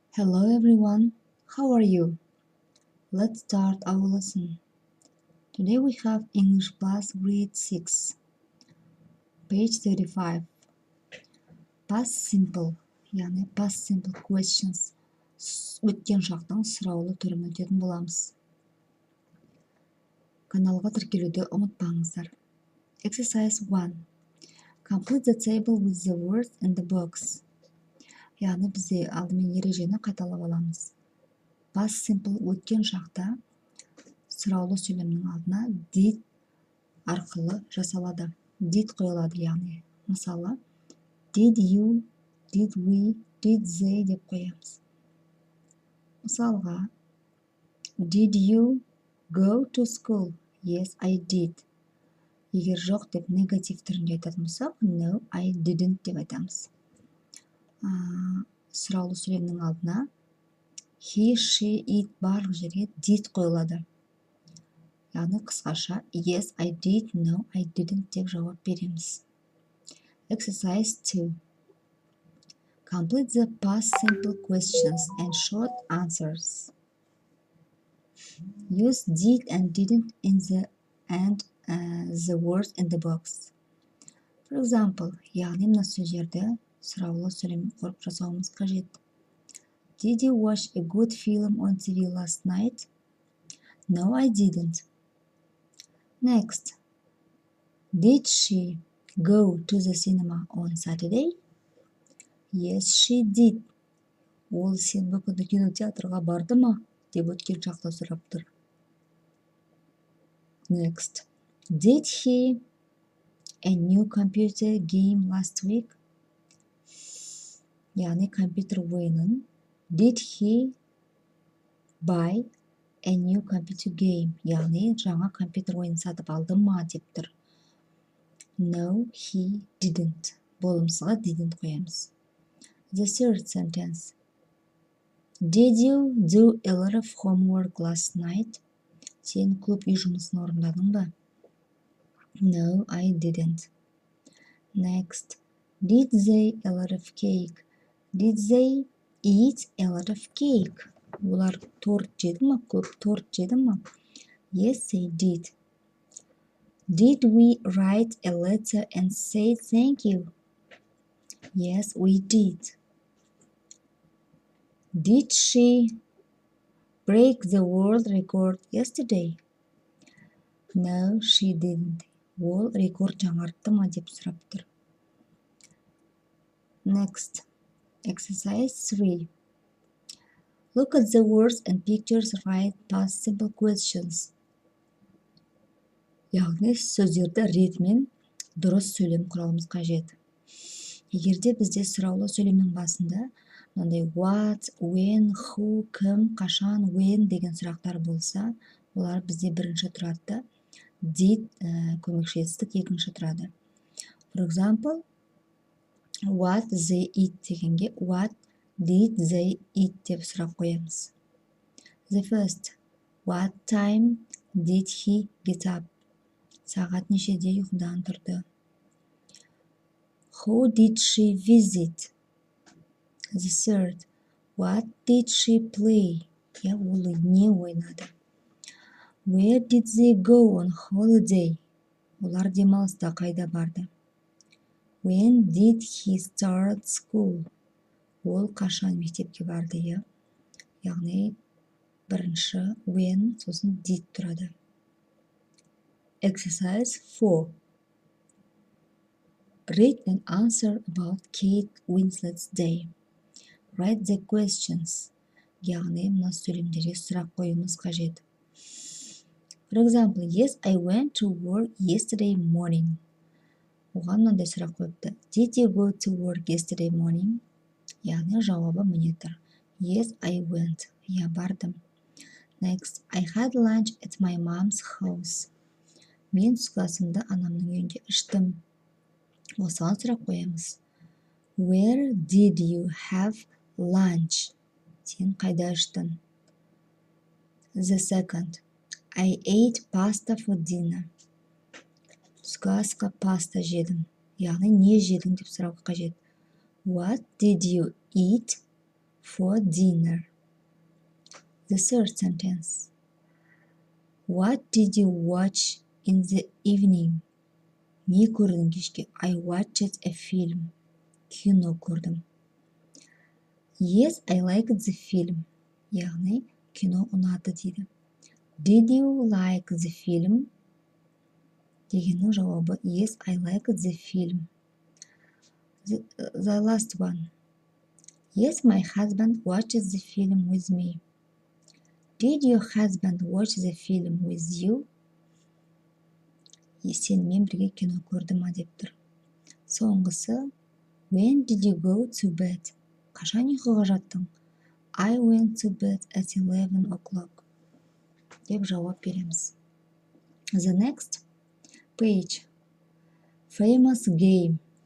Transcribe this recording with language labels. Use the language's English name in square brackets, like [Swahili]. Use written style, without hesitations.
[English] Hello everyone, how are you? Let's start our lesson. Today we have English class grade 6, page 35. Past simple, [Kazakh] яғни [English] past simple questions. [Kazakh] Өткен шақтың сұраулы түрін өтетін боламыз. Каналға тіркелуді ұмытпаңыздар. [English] Exercise 1. Complete the table with the words in the box. [Kazakh] Яғни бізде алдымен ережені қайталап аламыз. Past simple өткен шақта сұраулы сөйлемнің алдына did арқылы жасалады. Did қойылады, яғни мысалы [English] did you, did we, did they [Kazakh] деп қоямыз. Мысалға [English] did you go to school? Yes, I did. [Kazakh] Егер жоқ деп негатив түрінде айтатын болсақ, [English] no, I didn't [Kazakh] деп айтамыз. Сұраулы сөйлемнің алдына he, she, it барлық жерге did қойылады. Яғни қысқаша [English] yes, I did, no, I didn't [Kazakh] деп жауап береміз. [English] Exercise 2. Complete the past simple questions and short answers. Use did and didn't in the words in the box. For example, [Kazakh] яғни мына сөздерді сұраулы сөйлем қорып жасауымыз қажет. [English] Did you watch a good film on TV last night? No, I didn't. Next. Did she go to the cinema on Saturday? Yes, she did. [Kazakh] Ол сенбі күні кинотеатрға барды ма? Деп өткен шақта сұрап тұр. [English] Next. Did he a new computer game last week? [Kazakh] Яғни компьютер ойынын [English] did he buy a new computer game? [Kazakh] Яғни жаңа компьютер ойын сатып алды ма деп тұр. [English] No, he didn't. [Kazakh] Болымсыға didn't қоямыз. [English] The third sentence. Did you do a lot of homework last night? [Kazakh] Сен көп үй жұмысын орындадың ба? [English] No, I didn't. Next. Did they a lot of cake? Did they eat a lot of cake? [Kazakh] Олар торт жеді ма? Көп торт жеді ма? [English] Yes, they did. Did we write a letter and say thank you? Yes, we did. Did she break the world record yesterday? No, she didn't. [Kazakh] Ол рекорд жаңартты ма деп сұрап тұр. [English] Next. Exercise 3. Look at the words and pictures, write past simple questions. [Kazakh] Яғни сөздерді ретімен дұрыс сөйлем құрауымыз қажет. Егерде бізде сұраулы сөйлемнің басында мынандай [English] what, when, who, [Kazakh] кім, қашан, [English] when [Kazakh] деген сұрақтар болса, олар бізде бірінші тұрады, did көмекші етістік екінші тұрады. [English] For example, what they eat [Kazakh] дегенге [English] what did they eat [Kazakh] деп сұрақ қоямыз. [English] The first. What time did he get up? [Kazakh] Сағат нешеде ұйқыдан тұрды? [English] Who did she visit? The third. What did she play? [Kazakh] Ол не ойнады? [English] Where did they go on holiday? [Kazakh] Олар демалыста қайда барды? [English] When did he start school? [Kazakh] Ол қашан мектепке барды? Яғни бірінші [English] when, [Kazakh] сосын did тұрады. [English] Exercise 4. Read an answer about Kate Winslet's day. Write the questions. [Kazakh] Яғни мына сөйлемдерге сұрақ қоюымыз қажет. [English] For example, yes, I went to work yesterday morning. [Kazakh] Оған мынандай сұрақ қойыпты. [English] Did you go to work yesterday morning? [Kazakh] Яғни жауабы міне тұр. [English] Yes, I went. [Kazakh] Бардым. [English] Next, I had lunch at my mom's house. [Kazakh] Мен түскі асымды анамның үйінде іштім. Осыған сұрақ қоямыз. [English] Where did you have lunch? [Kazakh] Сен қайда іштің? [English] The second. I ate pasta for dinner. [Kazakh] Түскі асқа паста жедім. Яғни не жедің деп сұрауға қажет. [English] What did you eat for dinner. The third sentence. What did you watch in the evening? [Kazakh] Не көрдің кешке? [English] I watched a film. [Kazakh] Кино көрдім. [English] Yes, I liked the film. [Kazakh] Яғни кино ұнады дейді. [English] Did you like the film? [Kazakh] Дегеннің жауабы [English] yes, I liked the film. The last one. Yes, my husband watched the film with me. Did your husband watch the film with you? [Kazakh] Сенімен бірге кино көрді ма деп тұр. Соңғысы [English] when did you go to bed? [Kazakh] Қашан ұйқыға жаттың? [English] I went to bed at 11 o'clock. [Kazakh] Деп жауап береміз. [English] The next page. Famous game.